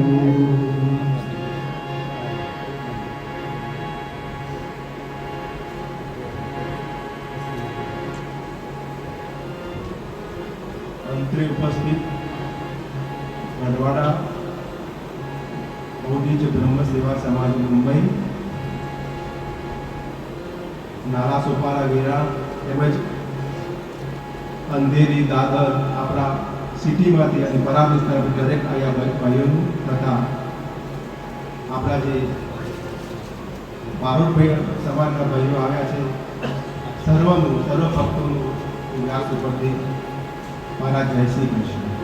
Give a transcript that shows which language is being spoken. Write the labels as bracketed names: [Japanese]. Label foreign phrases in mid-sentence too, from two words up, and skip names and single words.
[Gujarati] મંત્રી ઉપસ્થિત બરવાડા બૌદ્ધિજ બ્રહ્મ સેવા સમાજ મુંબઈ નાલા सोपारा वेरा તેમજ અંધેરી દાદર આપણા સિટીમાંથી અને પરા વિસ્તારથી દરેક આયા ભાઈઓનું તથા આપણા જે બારોટભાઈ સમાજના ભાઈઓ આવ્યા છે સર્વનું સર્વ ભક્તોનું વ્યાસ ઉપરથી મારા જય શ્રી કૃષ્ણ।